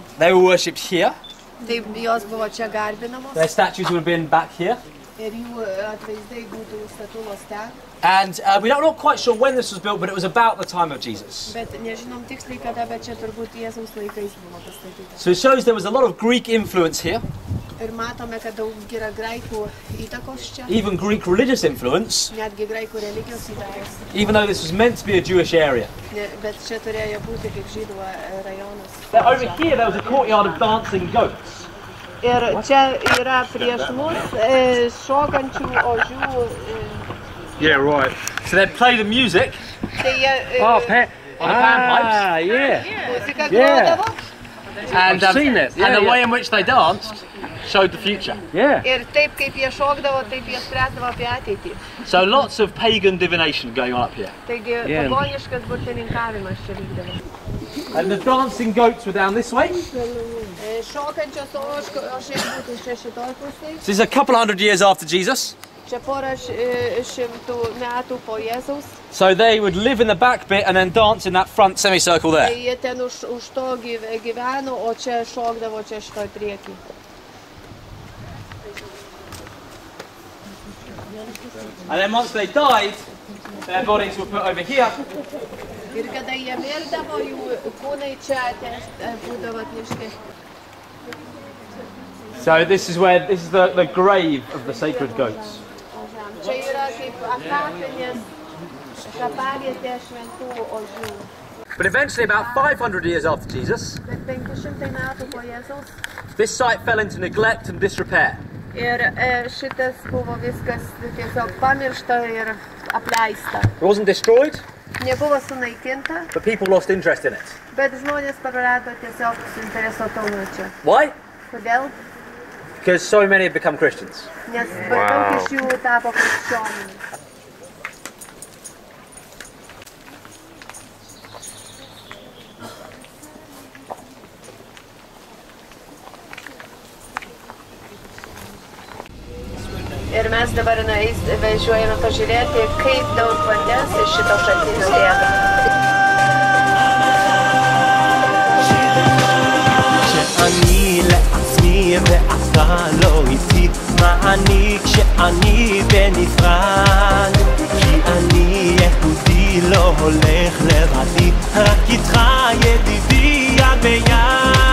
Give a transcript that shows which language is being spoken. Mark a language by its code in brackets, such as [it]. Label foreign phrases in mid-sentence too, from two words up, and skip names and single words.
[en] They were worshipped here. [lt] Tai jos buvo čia garbinamos. [en] Their statues would have been back here. [lt] Ir jų atvaizdai būtų statulos ten. [en] And we're not quite sure when this was built, but it was about the time of Jesus. [lt] Bet nežinom tiksliai kada, bet čia turbūt Jėzaus laikais buvo pastatyta. [en] So it shows there was a lot of Greek influence here. [lt] Ir matome, kad daug yra graikų įtakos čia. [en] Even Greek religious influence, [lt] Netgi graikų religijos įtakos. [en] even though this was meant to be a Jewish area. [lt] Bet čia turėjo būti kaip žydų rajonas. [en] Over here there was a courtyard of dancing goats. [lt] Ir čia yra prieš mus šokančių ožių. [en] Yeah, right. So they'd play the music. [lt] Tai jie [en] On the panpipes. Yeah. [lt] muziką grodavo. [en] And, I've seen it. Yeah, and the yeah. way in which they danced showed the future. Yeah. [lt] Ir taip kaip jie šokdavo, taip jie spręsdavo apie ateitį. [en] So lots of pagan divination going on up here. [lt] Taigi [en] Yeah. [lt] pagoniškas burtininkavimas čia vykdavo. [en] And the dancing goats were down this way. [lt] Šokančios ožiai būtų čia šitoj pusėj. [en] This is a couple hundred years after Jesus. [lt] Čia porą šimtų metų po Jėzaus. [en] So they would live in the back bit and then dance in that front semicircle [lt] Tai [en] there. [lt] jie ten už to gyveno, o čia šokdavo čia šitoj priekį. [en] And then once they died, their bodies were put over here. [lt] Ir kada jie mirdavo, jų kūnai čia būdavo atnešti. [en] So this is the grave of the sacred goats. [lt] Čia yra kaip kapinės, kapavietė šventų ožių. [en] But eventually, about 500 years after Jesus, [lt] Bet 500 metų po Jėzaus. [en] this site fell into neglect and disrepair. [lt] Ir šitas buvo viskas tiesiog pamiršta ir apleista. [en] It wasn't destroyed, [lt] Nebuvo sunaikinta, [en] but people lost interest in it. [lt] bet žmonės prarado tiesiog suinteresuotumą čia. [en] Why? [lt] Kodėl? [en] Because so many have become Christians. [lt] Nes daug iš jų tapo krikščionimis. Ir mes dabar važiuojame pažiūrėti, kaip daug vandens iš šito šaltinio bėga. [he] שאני לעצמי ואתה לא איתי, מה אני כשאני בנפרד? כי אני יהודי לא הולך לבדי, רק איתך ידידי יד ביד.